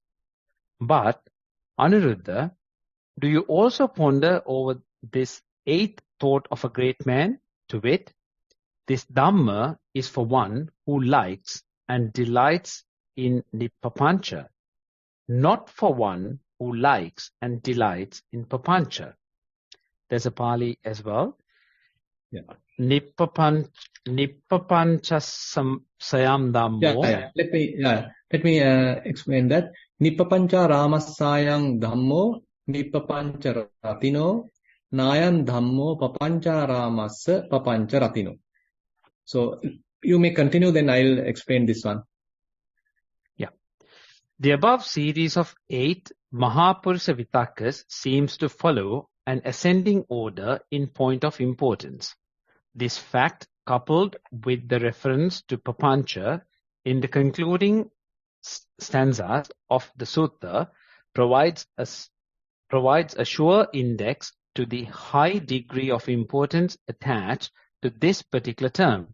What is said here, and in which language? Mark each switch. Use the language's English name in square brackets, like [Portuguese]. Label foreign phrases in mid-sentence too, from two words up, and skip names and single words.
[English] But, Anuruddha, do you also ponder over this 8th thought of a great man, to wit, this Dhamma is for one who likes and delights in the Papancha, not for one who likes and delights in Papancha. There's a Pali as well. Yeah. [Pali] Nippapancha sayam dhammo. [English] Yeah. Let me explain that. [Pali] Nippapancha ramasayang dhammo, nippapancha ratino, nayan dhammo papancha ramassa papancha ratino. [English] So you may continue, then I'll explain this one. Yeah. The above series of 8 [Pali] Mahapurusha Vitakkas [English] seems to follow an ascending order in point of importance. This fact, coupled with the reference to papancha in the concluding stanzas of the sutta, provides a sure index to the high degree of importance attached to this particular term.